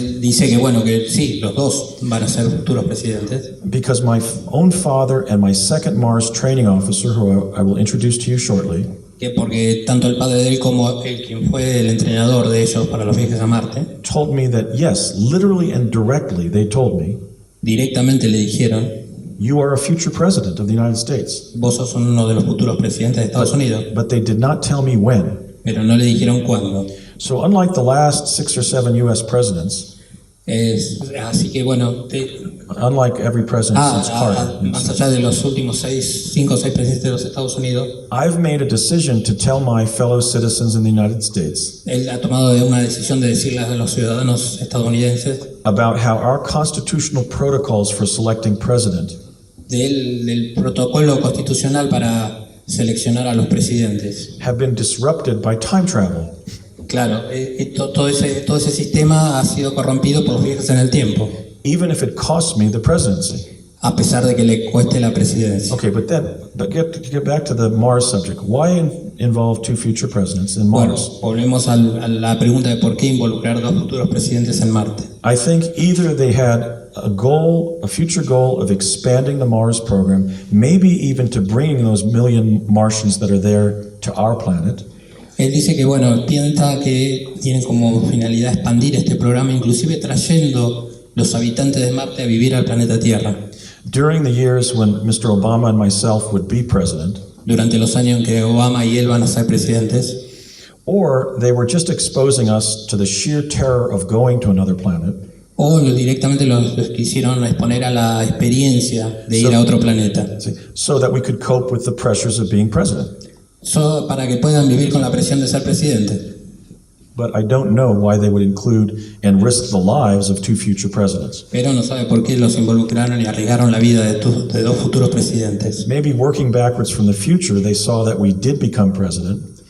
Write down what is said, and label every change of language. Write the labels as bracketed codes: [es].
[es] Él dice que bueno, que sí, los dos van a ser futuros presidentes. [en] because my own father and my second Mars training officer, who I will introduce to you shortly, [es] Que porque tanto el padre de él como él, quien fue el entrenador de ellos para los viajes a Marte, [en] told me that yes, literally and directly, they told me, [es] directamente le dijeron: [en] you are a future president of the United States. [es] vos sos uno de los futuros presidentes de Estados Unidos, [en] But they did not tell me when. [es] pero no le dijeron cuándo. [en] So unlike the last 6 or 7 U.S. presidents, [es] Así que bueno, [en] unlike every president since Carter, [es] más allá de los últimos 5 o 6 presidentes de los Estados Unidos, [en] I've made a decision to tell my fellow citizens in the United States [es] él ha tomado una decisión de decirles a los ciudadanos estadounidenses [en] about how our constitutional protocols for selecting president [es] del protocolo constitucional para seleccionar a los presidentes. [en] have been disrupted by time travel. [es] Claro, todo ese sistema ha sido corrompido por los viajes en el tiempo, [en] Even if it costs me the presidency. [es] a pesar de que le cueste la presidencia. [en] Okay, but get back to the Mars subject. Why involve two future presidents in [es] Bueno, [en] Mars? [es] volvemos a la pregunta de por qué involucrar dos futuros presidentes en Marte. [en] I think either they had a future goal of expanding the Mars program, maybe even to bringing those million Martians that are there to our planet, [es] Él dice que bueno, piensa que tienen como finalidad expandir este programa, inclusive trayendo los habitantes de Marte a vivir al planeta Tierra. [en] during the years when Mr. Obama and myself would be president. [es] durante los años en que Obama y él van a ser presidentes, [en] or they were just exposing us to the sheer terror of going to another planet, [es] o directamente los quisieron exponer a la experiencia de ir a otro planeta, [en] so that we could cope with the pressures of being president. [es] para que puedan vivir con la presión de ser presidente. [en] But I don't know why they would include and risk the lives of two future presidents. [es] Pero no sabe por qué los involucraron y arriesgaron la vida de dos futuros presidentes. [en] Maybe working backwards from the future, they saw that we did become president,